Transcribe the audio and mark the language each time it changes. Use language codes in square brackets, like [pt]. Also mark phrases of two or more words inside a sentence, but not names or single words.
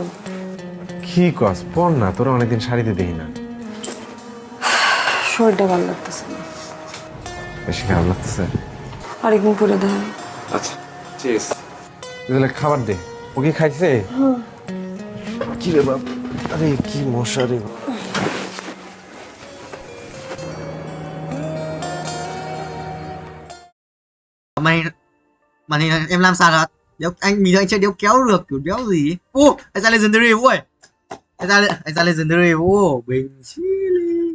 [bn] কি কস, পর না, তোরা অনেকদিন শাড়িতে দেখি না। শরীরটা ভালো লাগতেছে না। বেশি খারাপ লাগতেছে? আরেকদিন পরে দেখা। আচ্ছা ঠিক আছে, তাহলে খাবার দে। ও কি খাইছে? কি রে বাপ, আরে কি মশা রে। [vi] Màn hình em làm sao rồi? Đéo, anh mình anh chơi đéo kéo được, kiểu đéo gì. Ô, anh ra Legendary ui. Anh ra Legendary. Ô, bình chili.